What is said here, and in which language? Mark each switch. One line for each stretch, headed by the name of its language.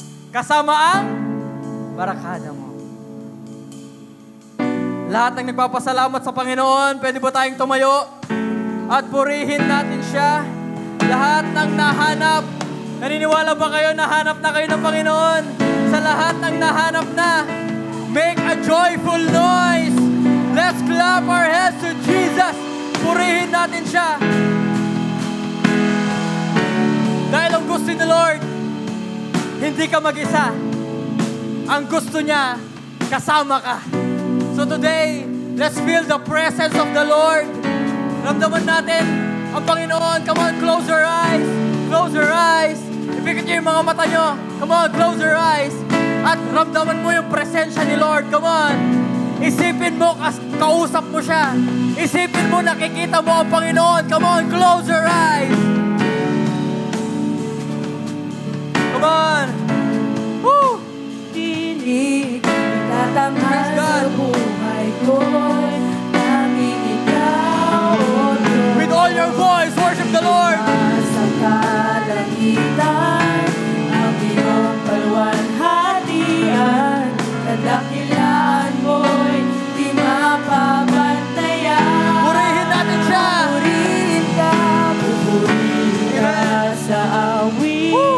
Filipino: Kasama ang barakada mo. Lahat ng nagpapasalamat sa Panginoon, pwede ba tayong tumayo at purihin natin siya? Lahat ng nahanap, naniniwala ba kayo nahanap na kayo ng Panginoon? Sa lahat ng nahanap na,
English: make a joyful noise. Let's clap our hands to Jesus.
Filipino: Purihin natin siya. Dahil ang gusto ni Lord, hindi ka mag-isa. Ang gusto niya, kasama ka.
English: So today, let's feel the presence of the Lord.
Filipino: Ramdaman natin ang Panginoon.
English: Come on, close your eyes. Close your eyes.
Filipino: Ipikit niyo yung mga mata niyo.
English: Come on, close your eyes.
Filipino: At ramdaman mo yung presensya ni Lord.
English: Come on.
Filipino: Isipin mo, kausap mo siya. Isipin mo, nakikita mo ang Panginoon.
English: Come on, close your eyes. Come on. Woo!
Filipino: Dinig, itatanghal sa buhay ko'y tanging ikaw, O Diyos.
English: With all your voice, worship the Lord.
Filipino: Sa kalangitan, ang iyong kaluwalhatian, kadakilaan mo'y di mapabantayan. Purihin natin siya. Purihin ka, pupurihin ka sa awit.